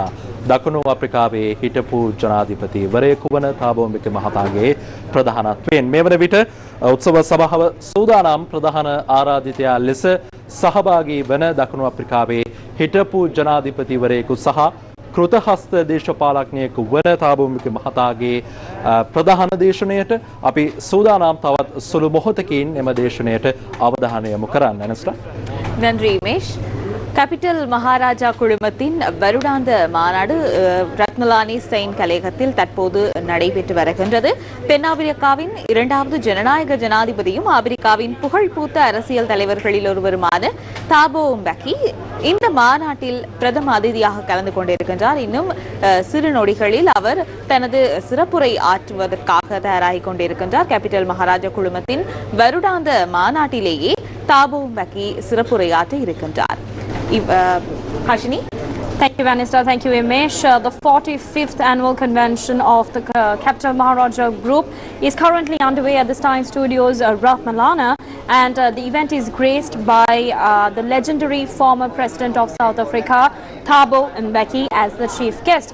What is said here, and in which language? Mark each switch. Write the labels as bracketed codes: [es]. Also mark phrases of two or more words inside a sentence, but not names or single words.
[si] දකුණු අප්‍රිකාවේ හිටපු ජනාධිපතිවරයෙකු වන තාබෝ මිකේ මහතාගේ ප්‍රධානත්වයෙන් මේ වන විට උත්සව සභාව සූදානම් ප්‍රධාන ආරාධිතයා ලෙස සහභාගී වන දකුණු අප්‍රිකාවේ හිටපු ජනාධිපතිවරයෙකු සහ කෘතහස්ත දේශපාලඥයෙකු වන තාබෝ මිකේ මහතාගේ ප්‍රධාන දේශනයට අපි සූදානම් තවත් සුළු මොහොතකින් එම දේශනයට අවධානය යොමු කරන්න. එනස්ලා [ta] நன்றி மேஷ். கேபிட்டல் மகாராஜா குழுமத்தின் வருடாந்த மாநாடு ரத்மலானி ஸ்டெயின் கலையகத்தில் தற்போது நடைபெற்று வருகின்றது. தென்னாப்பிரிக்காவின் இரண்டாவது ஜனநாயக ஜனாதிபதியும் ஆப்பிரிக்காவின் புகழ்பூத்த அரசியல் தலைவர்களில் ஒருவருமான தாபோ mbeki இந்த மாநாட்டில் பிரதம அதிதியாக கலந்து கொண்டிருக்கின்றார். இன்னும் சிறு நொடிகளில் அவர் தனது சிறப்புரை ஆற்றுவதற்காக தயாராகிக் கொண்டிருக்கின்றார். கேபிட்டல் மகாராஜா குழுமத்தின் வருடாந்த மாநாட்டிலேயே தாபோ mbeki சிறப்புரையாற்ற இருக்கின்றார். [en] Hashini. Thank you, Vanessa. Thank you, Imesh. The 45th annual convention of the Capital Maharaja Group is currently underway at the Stein Studios, Ratmalana, and the event is graced by the legendary former president of South Africa, Thabo Mbeki, as the chief guest.